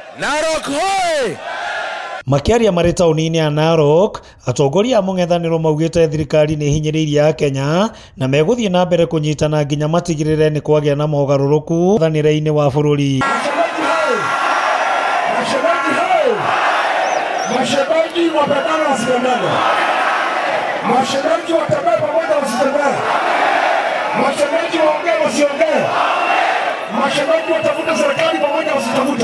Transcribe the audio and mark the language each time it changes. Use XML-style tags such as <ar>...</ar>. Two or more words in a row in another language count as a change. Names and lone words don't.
<ki>Narok hoy! Makiaria marĩ taũni-inĩ ya Narok, atongoria a mũng'ethanĩro maugĩte thirikari nĩ hinyĩrĩirie ya Kenya na megũthiĩ na mbere kũnyitana nginya matigĩrĩre nĩ kwagĩa na mogarũrũku mũng'ethanĩro-inĩ wa bũrũri.</ki> <sw>Mashabiki wapendana wasipendane. Mashabiki watembee pamoja wasitembee. Mashabiki waongee wasiongee. Mashabiki watafute serikali pamoja wasitafute.</sw>